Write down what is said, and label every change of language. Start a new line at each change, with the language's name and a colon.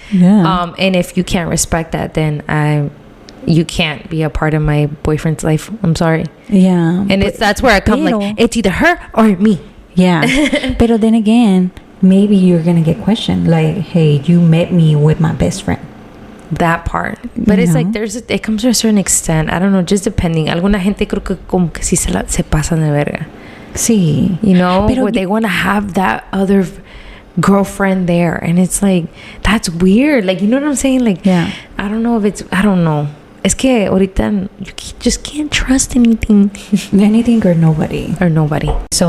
English: And if you can't respect that, then you can't be a part of my boyfriend's life. I'm sorry. And that's where I come, like, it's either her or me. But then again, maybe you're gonna get questioned, like, hey, you met me with my best friend. that part. But it's like it comes to a certain extent. I don't know, just depending.
Spanish: Alguna gente creo que como que sí se pasan de verga. Sí.
English: You know, where they want to have that other girlfriend there, and it's like, that's weird. Like, you know what I'm saying? Like, yeah. I don't know.
Spanish: Es que ahorita
English: you just can't trust anything. Anything or nobody. So